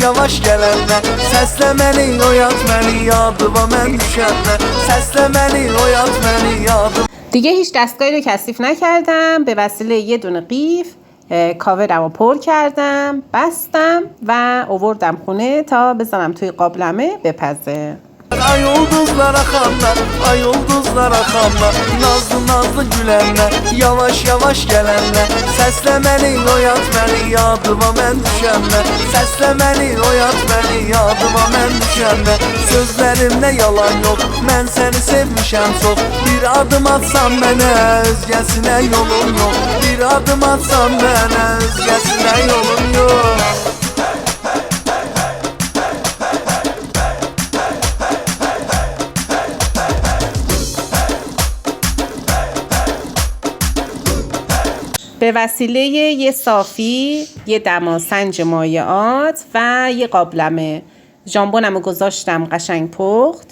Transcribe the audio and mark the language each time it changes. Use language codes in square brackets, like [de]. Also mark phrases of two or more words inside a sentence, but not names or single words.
[az] yavaş gelenler, səslə məni, oyat məni, yadıma mən düşənlər, səslə məni, oyat məni, yadıma. [fa] دیگه هیچ دستگاهی رو کثیف نکردم، به وسیله یه دونه قیف کاورم رو پر کردم، بستم و آوردم خونه تا بزنم توی قابلمه بپزه. [az] Ay ulduzlar axanlar, ay ulduzlar axanlar, nazlı nazlı gülenlər, yavaş yavaş gelenlər, səslə məni, oyat məni, yadıma mən düşənlər, səslə məni, oyat məni, yadıma mən düşənlər, sözlərimdə yalan yox, mən səni sevmişəm çox, bir adım atsan mənə, özgəsinə yolun yox, bir adım atsan mənə, özgəsinə yolun yox. [fa] به وسیله یه صافی، یه دماسنج مایعات و یه قابلمه ژامبونم رو گذاشتم قشنگ پخت.